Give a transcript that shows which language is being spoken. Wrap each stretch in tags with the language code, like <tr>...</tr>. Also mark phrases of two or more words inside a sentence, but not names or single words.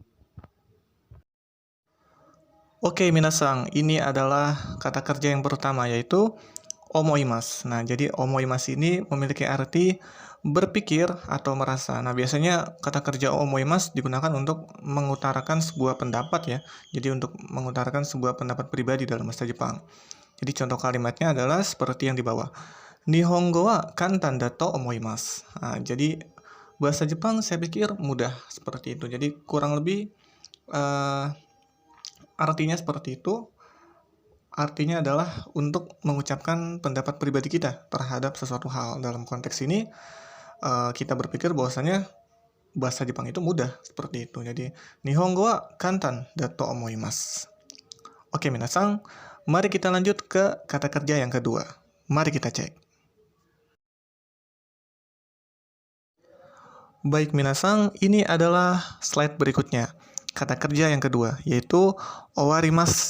<id>Oke, minasan, ini adalah kata kerja yang pertama, yaitu omoimasu. Nah, jadi omoimasu ini memiliki arti berpikir atau merasa. Nah, biasanya kata kerja omoimasu digunakan untuk mengutarakan sebuah pendapat ya. Jadi untuk mengutarakan sebuah pendapat pribadi dalam bahasa Jepang. Jadi contoh kalimatnya adalah seperti yang di bawah.</id> <ja>日本語は簡単だと思います.</ja> <id>Nah, jadi bahasa Jepang saya pikir mudah seperti itu. Jadi kurang lebih artinya seperti itu. Artinya adalah untuk mengucapkan pendapat pribadi kita terhadap sesuatu hal. Dalam konteks ini, kita berpikir bahwasanya bahasa Jepang itu mudah, seperti itu. Jadi,</id> <ja>日本語は簡単だと思います.</ja> <id>Oke, minasan, mari kita lanjut ke kata kerja yang kedua. Mari kita cek. Baik, minasan, ini adalah slide berikutnya. Kata kerja yang kedua, yaitu owarimasu.</id>